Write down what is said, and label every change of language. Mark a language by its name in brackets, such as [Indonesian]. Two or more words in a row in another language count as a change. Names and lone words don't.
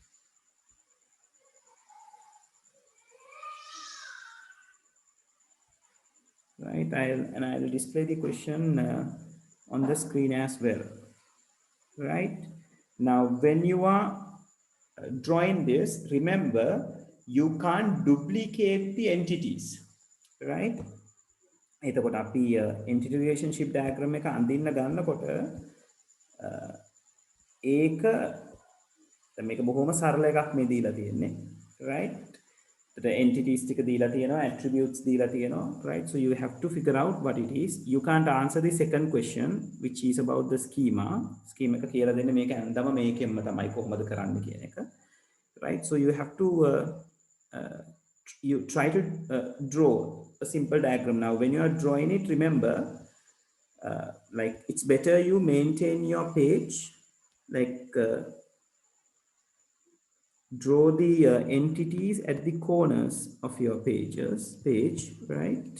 [English] Right, I'll display the question on the screen as well, right? Now when you are drawing this, remember you can't duplicate the entities, right? [Sinhala] එතකොට අපි [English] entity relationship diagram [Sinhala] එක අඳින්න ගන්නකොට ඒක මේක බොහොම සරල එකක් මේ දීලා තියෙන්නේ, [English] right? The entities [Sinhala] ටික දීලා තියෙනවා, attributes දීලා තියෙනවා, right? [English] So you have to figure out what it is. You can't answer the second question, which is about the schema. [Sinhala] Schema එක කියලා දෙන්නේ මේක ඇඳම මේකෙන්ම තමයි කොහොමද කරන්න කියන එක, [English] right? So you have to you try to draw a simple diagram. Now when you are drawing it, remember like it's better you maintain your page, like draw the entities at the corners of your page, right?